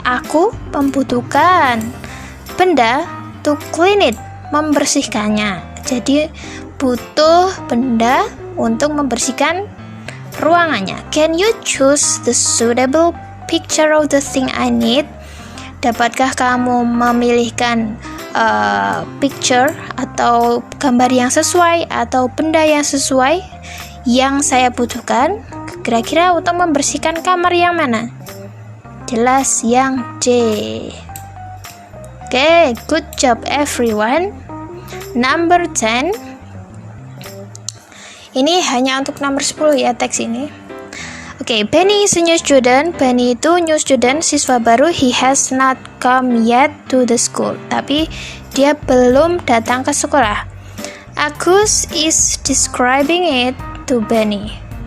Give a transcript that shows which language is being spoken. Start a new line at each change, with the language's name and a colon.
Indonesian: Aku membutuhkan benda
English: to clean it,
Indonesian: membersihkannya. Jadi butuh benda untuk membersihkan ruangannya.
English: Can you choose the suitable picture of the thing I need?
Indonesian: Dapatkah kamu memilihkan picture atau gambar yang sesuai atau benda yang sesuai yang saya butuhkan? Kira-kira untuk membersihkan kamar yang mana? Jelas yang D.
English: Good job everyone. Number 10.
Indonesian: Ini hanya untuk nomor 10 ya teks ini.
English: Benny is a new student. Benny itu new student,
Indonesian: siswa baru.
English: He has not come yet to the school.
Indonesian: Tapi dia belum datang ke sekolah.
English: Agus is describing it to Benny.